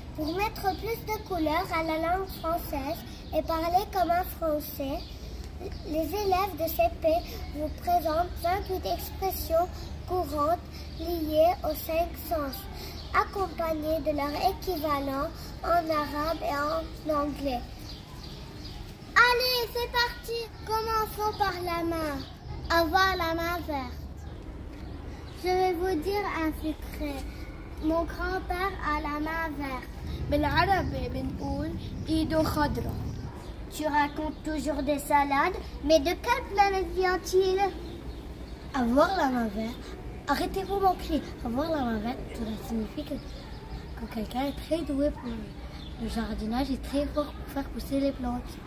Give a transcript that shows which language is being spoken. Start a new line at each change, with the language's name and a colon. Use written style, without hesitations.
French: Pour mettre plus de couleurs à la langue française et parler comme un Français, les élèves de CP vous présentent 28 expressions courantes liées aux 5 sens, accompagnées de leur équivalent en arabe et en anglais. Allez, c'est parti! Commençons par la main. Avoir la main verte. Je vais vous dire un secret. Mon grand-père a la main verte.
Arabic: بالعربي بنقول إيده خضرا.
French: Tu racontes toujours des salades, mais de quelle planète vient-il? Avoir la main verte. Arrêtez-vous mon cri. Avoir la main verte, cela signifie que quelqu'un est très doué pour le jardinage et très fort pour faire pousser les plantes.